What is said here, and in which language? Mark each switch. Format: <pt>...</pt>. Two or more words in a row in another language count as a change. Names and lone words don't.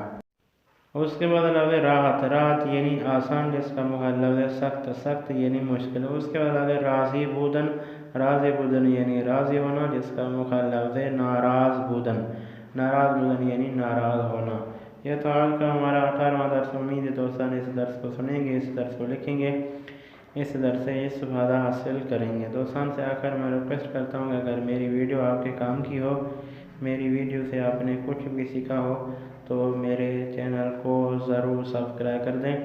<ur>اس کے بعد لفظ راحت. راحت یعنی آسان جس کا مخالف لفظ سخت. سخت یعنی مشکل. اس کے بعد لفظ</ur> <fa>راضی بودن. راضی بودن</fa> <ur>یعنی راضی ہونا جس کا مخالف لفظ</ur> <fa>ناراض بودن. ناراض بودن</fa> <ur>یعنی ناراض ہونا. یہ تو آج کا ہمارا 18واں درس. امید ہے دوستان اس درس کو سنیں گے، اس درس کو لکھیں گے، اس درس سے استفادہ حاصل کریں گے. دوستان سے آخر میں ریکویسٹ کرتا ہوں کہ اگر میری ویڈیو آپ کے کام کی ہو، میری ویڈیو سے آپ نے کچھ بھی سیکھا ہو، تو میرے چینل کو ضرور سبسکرائب کر دیں.</ur>